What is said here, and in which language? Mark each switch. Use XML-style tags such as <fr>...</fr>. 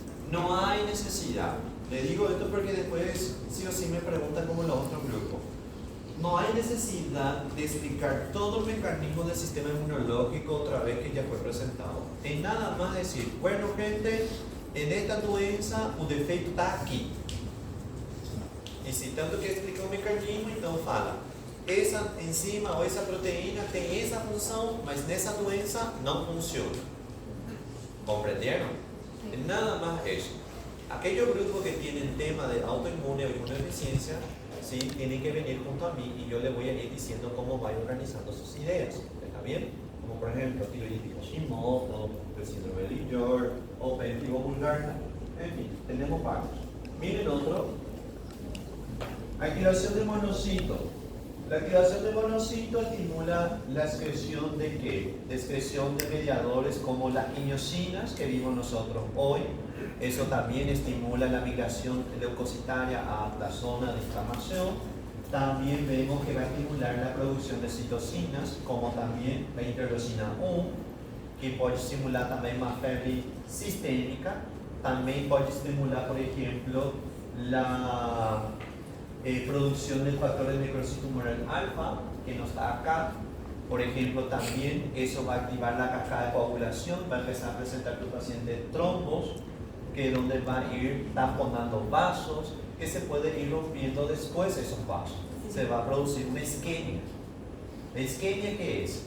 <es>No hay necesidad. Le digo esto porque después sí o sí me preguntan como los otros grupos. No hay necesidad de explicar todo el mecanismo del sistema inmunológico otra vez que ya fue presentado. Es nada más decir, bueno gente, en esta</es> <pt>doença o defeito</pt> <es>está aquí. Y si tanto que explicar</es> <pt>o mecanismo, então fala, essa enzima ou essa proteína tem essa função, mas nessa doença não funciona.</pt> <es>¿Comprendieron? Nada más eso. Aquellos grupos que tienen tema de autoinmune o inmunodeficiencia, ¿sí?, tienen que venir junto a mí y yo les voy a ir diciendo cómo vayan organizando sus ideas. ¿Está bien? Como por ejemplo, tiroiditis Hashimoto, el síndrome de Lillard o pemphigo vulgar. En fin, tenemos varios. Miren otro. Activación de monocito. La activación de monocito estimula la excreción de ¿qué? De excreción de mediadores como las quimiosinas que vimos nosotros hoy. Eso también estimula la migración leucocitaria a la zona de inflamación. También vemos que va a estimular la producción de citocinas, como también la interleucina 1.</es> <pt>que pode estimular também uma febre sistêmica, também pode estimular, por exemplo,</pt> <es>a producción del factor de necrosis tumoral alfa, que no está acá. Por ejemplo, también eso va a activar la cascada de coagulación, va a empezar a presentar tu paciente trombos, que es donde va a ir taponando vasos, que se puede ir rompiendo después esos vasos. Se va a producir una isquemia. ¿La isquemia qué es?</es>